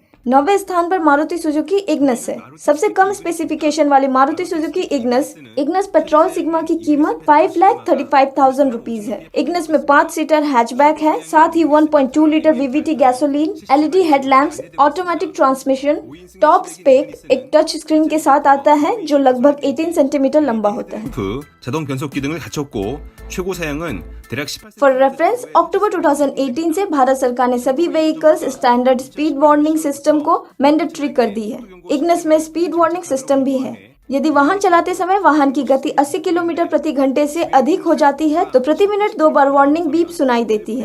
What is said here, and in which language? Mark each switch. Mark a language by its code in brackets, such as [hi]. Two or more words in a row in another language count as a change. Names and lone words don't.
[hi] 9वें स्थान पर मारुति सुजुकी इग्निस है। सबसे कम स्पेसिफिकेशन वाली मारुति सुजुकी इग्निस पेट्रोल सिग्मा की कीमत 5,35,000 रुपीज है। इग्निस में [en] 5 seater hatchback [hi] है, साथ ही [en] 1.2 litre VVT gasoline, LED headlamps, automatic transmission, top spec [hi] एक [en] touch screen [hi] के साथ आता है जो लगभग 18 सेंटीमीटर लंबा होता है। [ko] 자동 변속기 등을 갖췄고 최고 사양은 대략 18. [en] For reference, [hi] अक्टूबर 2018 से भारत सरकार ने सभी [en] vehicles standard speed warning system [hi] को मैंडेटरी कर दी है। इग्निस में [en] speed warning system [hi] भी है। यदि वाहन चलाते समय वाहन की गति 80 किलोमीटर प्रति घंटे से अधिक हो जाती है तो प्रति मिनट 2 बार [en] warning beep [hi] सुनाई देती है।